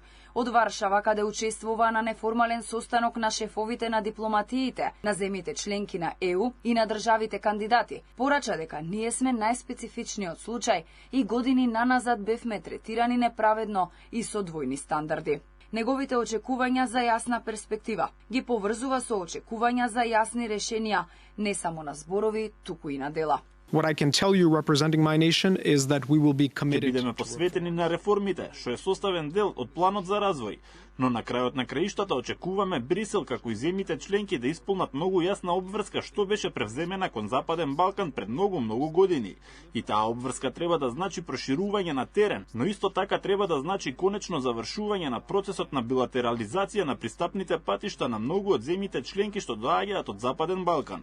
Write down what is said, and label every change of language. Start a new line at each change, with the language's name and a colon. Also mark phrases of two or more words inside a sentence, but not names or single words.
Macedonian: Од Варшава, каде учествува на неформален состанок на шефовите на дипломатиите, на земјите членки на ЕУ и на државите кандидати, порача дека ние сме најспецифичниот случај и години наназад бевме третирани неправедно и со двојни стандарди. Неговите очекувања за јасна перспектива ги поврзува со очекувања за јасни решенија, не само на зборови, туку и на дела.
English: What I can tell you representing my nation is that we will be committed.
Macedonian: Ќе бидеме посветени на реформите, што е составен дел од планот за развој, но на крајот на краиштата очекуваме Брисел како и земјите членки да исполнат многу јасна обврска што беше превземена кон Западен Балкан пред многу години. И таа обврска треба да значи проширување на терен, но исто така треба да значи конечно завршување на процесот на билатерализација на пристапните патишта на многу од земјите членки што доаѓаат од Западен Балкан.